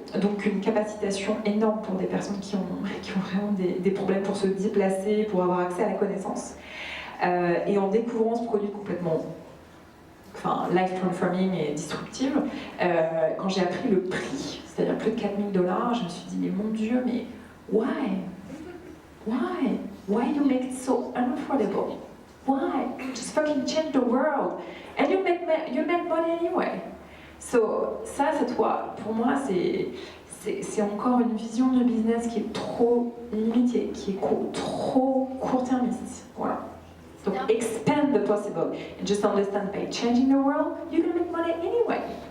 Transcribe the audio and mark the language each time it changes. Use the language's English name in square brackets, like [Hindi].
[French] Donc une capacitation énorme pour des personnes qui ont vraiment des problèmes pour se déplacer, pour avoir accès à la connaissance. Et en découvrant ce produit complètement [English] life transforming [French] et disruptive, quand j'ai appris le prix, c'est-à-dire plus de $4 000, je me suis dit, mais mon Dieu, mais [English] why? Why you make it so unaffordable? Why? Just fucking change the world. And you make money anyway. [French] So, ça, pour moi, c'est encore une vision de business qui est trop limitée, qui est trop court-termiste. Voilà. Donc, [English] expand the possible and just understand by changing the world, you're gonna make money anyway.